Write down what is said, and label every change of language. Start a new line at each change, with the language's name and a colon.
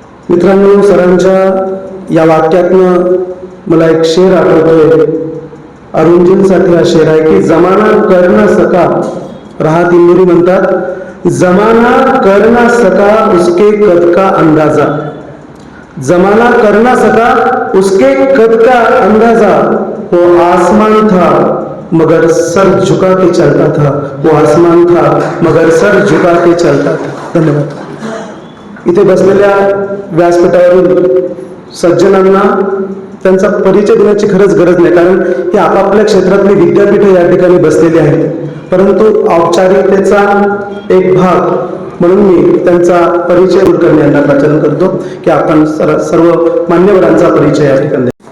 Marathi: मित्रांनो, सरांच्या या वाक्यातनं मला एक शेर आठवतोय. अरुणजींसाठी हा शेर आहे की
Hindi: जमाना कर ना सका,
Marathi: राहत इंदुरी म्हणतात,
Hindi: जमाना कर ना सका उसके कद का अंदाजा. जमाना कर ना सका उसके कद का अंदाजा, वो आसमान था मगर सर झुका के चलता था, वो आसमान था मगर सर झुका के चलता था.
Marathi: धन्यवाद. इथे बसलेल्या व्यासपीठावरील सज्जनांना त्यांचा परिचय देण्याची खरंच गरज नाही, कारण ही आपापल्या क्षेत्रातली विद्यापीठे या ठिकाणी बसलेली आहेत. परंतु औपचारिकतेचा एक भाग म्हणून मी त्यांचा परिचय करण्याचा प्रयत्न करतो की आपण सर्व मान्यवरांचा परिचय या ठिकाणी.